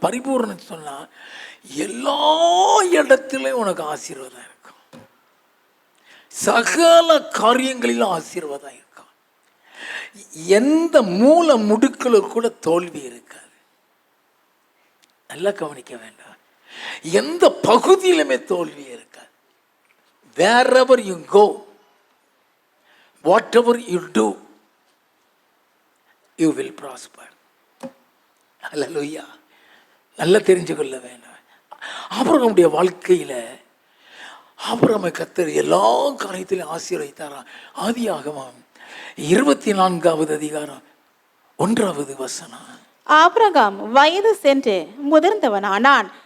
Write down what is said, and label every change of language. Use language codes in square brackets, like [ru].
[ta] பரிபூர்ணம் சொன்னா எல்லா இடத்திலும் உனக்கு ஆசீர்வாதம் இருக்கும், சகல காரியங்களிலும் ஆசீர்வாதம் இருக்கும். எந்த மூல முடுக்கில் கூட தோல்வி இருக்காது. நல்லா கவனிக்க வேண்டாம், எந்த பகுதியிலுமே தோல்வி இருக்காது. [en] wherever you go, whatever you do, you will prosper. [ta] ஹல்லேலூயா. நல்லா தெரிஞ்சு கொள்ள வேண்டாம். ஆபிரகாமுடைய வாழ்க்கையில ஆபிரகாமை கர்த்தர் எல்லா காரியத்திலும் ஆசீர்வதித்தாராம். ஆதியாகமம் 24வது அதிகாரம் 1வது வசனம். ஆபிரகாம் வயது சென்று முதிர்ந்தவனானான்.